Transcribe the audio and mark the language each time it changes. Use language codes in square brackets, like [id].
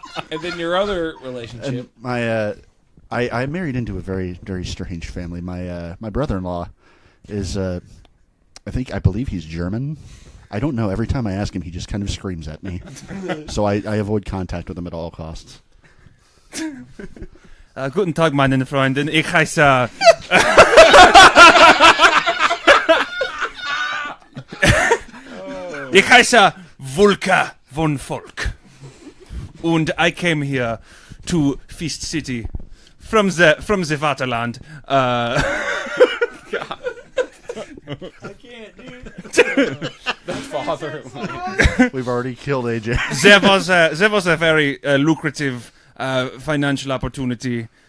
[en] And then your other relationship. And I married into a very, very strange family. My brother-in-law is I believe he's German. I don't know. Every time I ask him, he just kind of screams at me. So I avoid contact with him at all costs. [de] Guten Tag, meine Freundin. Ich heiße... Ich heiße Vulka von Volk. Und [en] I came here to Fist City from the Vaterland. I can't, dude. Father. We've already killed AJ. There was a very lucrative financial opportunity.